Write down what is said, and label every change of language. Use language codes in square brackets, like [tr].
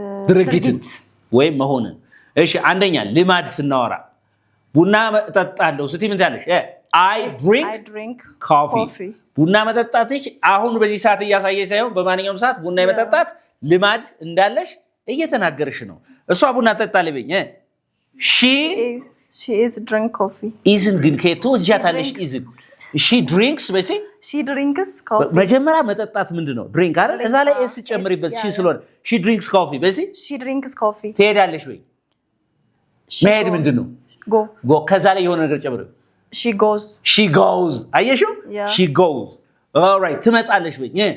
[am] ድርጊትን ወይ መሆንን እሺ አንደኛ ልማድ ስናወራ ቡና እጠጣለሁ ስትይ ምን ታለሽ [en] I drink coffee [am] ቡና መጠጣትሽ አሁን በዚህ ሰዓት እያሳየ ሳይሆን በማንኛውም ሰዓት ቡና የመጠጣት ልማድ እንዳለሽ እየተናገርሽ ነው እሷ ቡና ጠጣለች በኝ she [en] is drink coffee [am] isn't ግን ከቶጃታለሽ [en] isn't she drinks [am] በሲ [en] she drinks coffee [am] መጀመሪያ መጠጣት ምንድነው ድሪንክ አይደል እዛ ላይ ኤስ ጨምሪበት she ስለሆነ [en] she drinks coffee [am] በሲ [en] she drinks coffee [am] ትሄዳለሽ ወይ መሄድ ምንድነው go ከዛ ላይ የሆነ ነገር ጨምሪ [en] she goes [am] አየሽው [en] she goes all right [am] ትመጣለሽ ወይ